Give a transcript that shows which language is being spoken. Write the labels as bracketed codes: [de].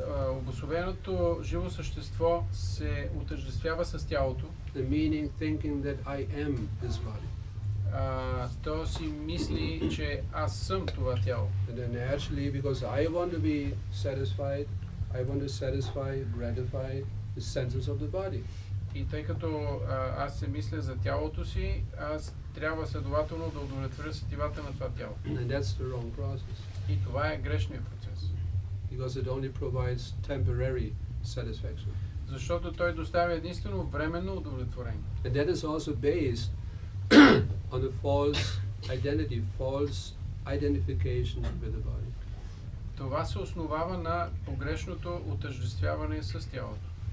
[bg] обособеното живо същество се отъждествява с тялото. [en] The meaning thinking that I am this body. [bg] То си мисли, че аз съм това тяло. [en] And then actually, because I want to be satisfied, I want to satisfy, gratify the senses of the body. [bg] И тъй като аз се мисля за тялото си, аз трябва следователно да удовлетворя сетивата на това тяло. [en] And that's the wrong process. [bg] И това е грешният процес. [en] Because it only provides temporary satisfaction. [bg] Защото той доставя единствено временно удовлетворение. [en] And that is also based on the false identity, false identification with the body. [bg] Това се основава на погрешното отъждествяване с тялото.